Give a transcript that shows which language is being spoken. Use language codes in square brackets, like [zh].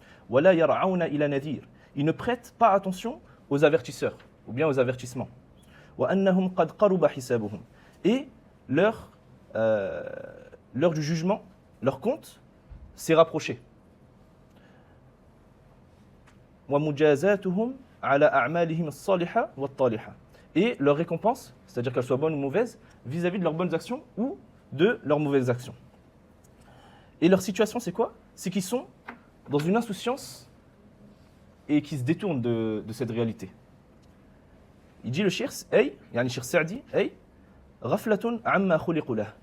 [ar] ولا يرعون إلى نذير. [fr] Ils ne prêtent pas attention aux avertisseurs ou bien aux avertissements. [ar] وأنهم قد قرب حسابهم. [fr] Et l'heure du jugement, leur compte s'est rapproché. [ar] ومجازاتهم على أعمالهم الصالحة والطالحة. [fr] Et leur récompense, c'est-à-dire qu'elles soient bonnes ou mauvaises, vis-à-vis de leurs bonnes actions ou de leurs mauvaises actions. Et leur situation, c'est quoi? C'est qu'ils sont dans une insouciance et qui se détournent de cette réalité. Il dit le [ar] shir, yani shir Sa'di, ghaflatun amma khuliqu lah.